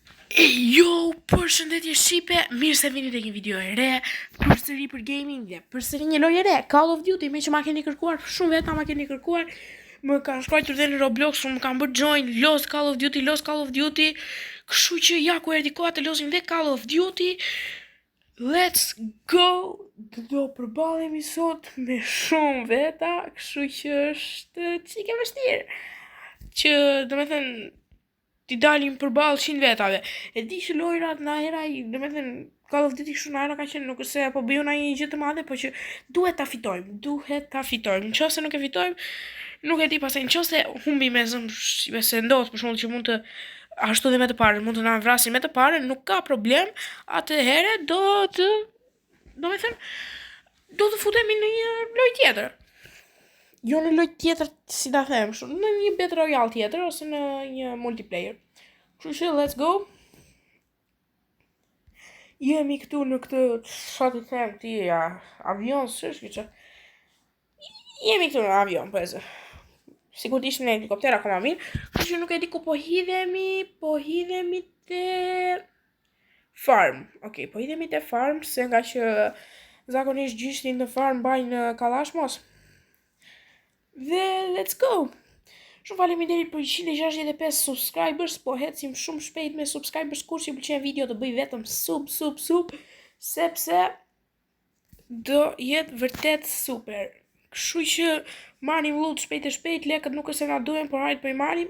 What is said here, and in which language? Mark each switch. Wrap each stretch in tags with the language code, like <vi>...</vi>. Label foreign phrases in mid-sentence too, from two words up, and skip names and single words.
<sq>Jo, përshëndetje Shqipe, mirë se vini tek një video e re, përsëri për gaming dhe përsëri një lojë e re, Call of Duty, me që ma keni kërkuar, shumë veta ma keni kërkuar, më kanë shkruar dhe në Roblox, më kanë</sq> <en>bërë join,</en> <sq>los Call of Duty, kështu që ja ku erdhi koha të losim dhe Call of Duty,</sq> <en>let's go,</en> <sq>do përballemi sot me shumë veta, kështu që është çike vështirë, që domethënë ti dalim përballë 100 vetave. E di që lojrat na hera, domethënë Call of Duty kështu na hera ka qenë nuk se apo bëjon ai një gjë të madhe, po që duhet ta fitojmë. Nëse nuk e fitojmë, nuk e di pastaj nëse humbi me zëm se ndodh për shembull që mund të ashtu dhe me të parën, mund të na vrasin me të parën, nuk ka problem. Atëherë do të futemi në një lojë tjetër. Jo në lojë tjetër, si ta them, në një</sq> <en>Battle Royale</en> <sq>tjetër ose në një multiplayer. Kështu që</sq> <en>let's go.</en> <sq>Jemi këtu në këtë, çfarë të them, këti avion, s'është që jemi këtu në avion, po sikur të ishim në helikopter akoma mirë. Kështu që nuk e di ku po hidhemi te farm. Okej, po hidhemi te farm, se nga që zakonisht gjyshtin në farm bajnë kallash mos. Dhe</sq> <en>let's go.</en> <sq>Shumë faleminderit për 165 subscribers, po ecim shumë shpejt me subscribers, kur që pëlqen video të bëj vetëm sub, sepse do jetë vërtet super. Kështu që marrim loot shpejt, lekët nuk është se na duhen, por hajde po i marrim.</sq>